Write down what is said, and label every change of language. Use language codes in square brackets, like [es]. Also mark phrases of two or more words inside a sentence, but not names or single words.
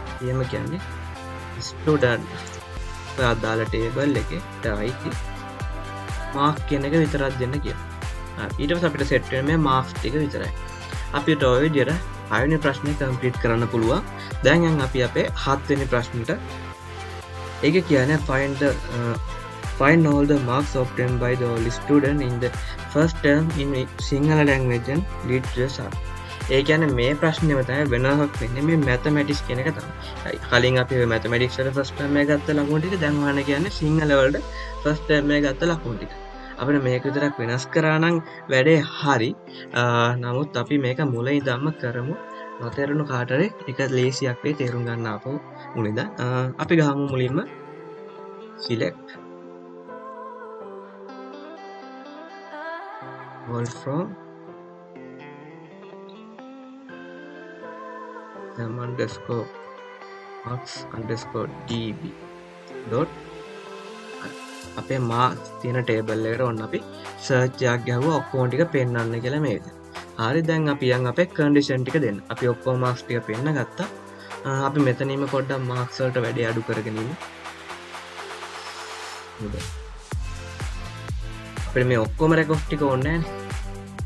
[si] එහෙම කියන්නේ student ඔය අදාළ table එකේ අයිති mark කියන එක විතරක් දෙන්න කියලා. ඊට පස්සේ අපිට set වෙන මේ marks ටික විතරයි. අපිට ඔය විදිහට 6 වෙනි ප්‍රශ්නේ complete කරන්න පුළුවන්. දැන් අපි අපේ 7 වෙනි ප්‍රශ්නෙට ඒක කියන්නේ [en] find all the marks obtained by the all student in the first term in Sinhala language and lead to the result. [si] ඒ කියන්නේ මේ ප්‍රශ්නේම තමයි වෙනසක් වෙන්නේ මේ mathematics කියන එක තමයි. කලින් අපි mathematics වල [en] first term [si] එක ගත්ත ලකුණු ටික දැන් වහන්න කියන්නේ සිංහල වලට [en] first term [si] එක ගත්ත ලකුණු ටික. අපිට මේක විතරක් වෙනස් කරා නම් වැඩේ හරි. නමුත් අපි මේක මුල ඉඳන්ම කරමු. නොතේරුණු කාටරි එක ලේසියක් වෙයි තේරුම් ගන්න ආපහු මුලින්ද. අපි ගහමු මුලින්ම [en] select all from marks_db dot [si] අපේ marks තියෙන table එකට ඔන්න අපි search එකක් ගහුවා ඔක්කොම ටික පෙන්වන්න කියලා මේක. හරි දැන් අපි යන් අපේ condition ටික දෙන්න. අපි ඔක්කොම marks ටික පෙන්න ගත්තා. අපි මෙතනින්ම පොඩ්ඩක් marks වලට වැඩි අඩු කරගෙන ඉමු. අපිට මේ ඔක්කොම record ටික ඕනේ නැහැ.